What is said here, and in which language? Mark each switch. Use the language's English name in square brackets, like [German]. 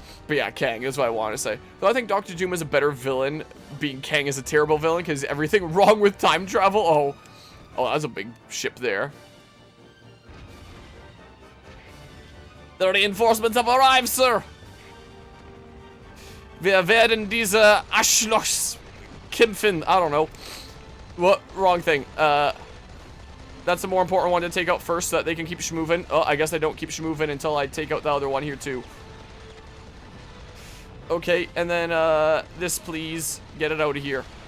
[English] But yeah, Kang is what I want to say. Though I think Doctor Doom is a better villain, being Kang is a terrible villain because everything wrong with time travel. Oh, that's a big ship there. The reinforcements have arrived, sir. [German] Wir werden diese Arschlochs kämpfen. [English] I don't know. What? Wrong thing. That's the more important one to take out first so that they can keep schmoving. Oh, I guess I don't keep schmoving until I take out the other one here, too. Okay, and then, this, please. Get it out of here.